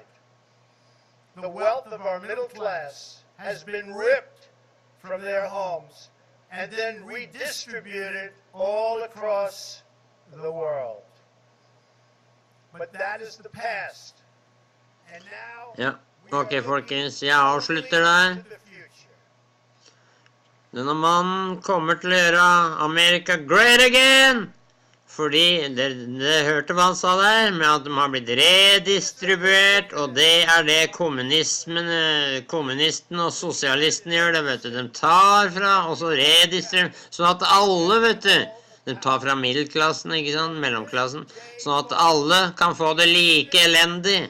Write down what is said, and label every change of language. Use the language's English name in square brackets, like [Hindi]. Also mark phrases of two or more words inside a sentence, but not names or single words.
[English] The wealth of our middle class has been ripped from their homes and then redistributed all across the world. But that is the past. And now [Norwegian] Ja. [English] we are [Norwegian] Ok, [English] looking [Norwegian] folkens. Jeg avslutter der. [English] to the future. [Norwegian] Denne mannen kommer til å gjøre [English] America great again. [Norwegian] Fordi, det hørte hva han sa der, med at de har blitt redistribuert, og det er det kommunistene og sosialistene gjør det, vet du. De tar fra, og så redistribuerer, sånn at alle, vet du, de tar fra middelklassen, ikke sant, mellomklassen, sånn at alle kan få det like elendig.